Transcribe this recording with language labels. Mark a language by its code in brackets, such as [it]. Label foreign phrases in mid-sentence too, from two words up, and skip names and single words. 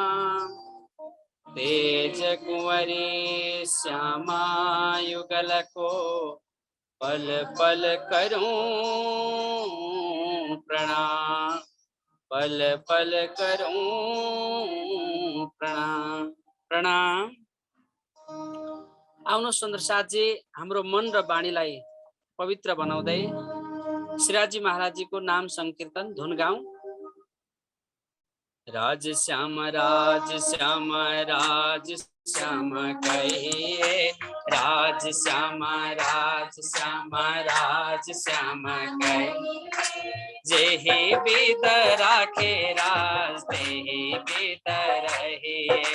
[hi] तेज कुंवरी श्यामा युगल को पल पल करूं प्रणाम। पल पल करूं प्रणाम प्रणाम। [ne] आउनु सुन्दर साथी, हाम्रो मन र वाणीलाई पवित्र बनाउँदै श्रीराजी महाराजीको नाम संकीर्तन धुन गाउँ। [hi] राज श्याम कहिए राज श्याम कहिए। जेहि विद राखे राज तेहि विद रहिए।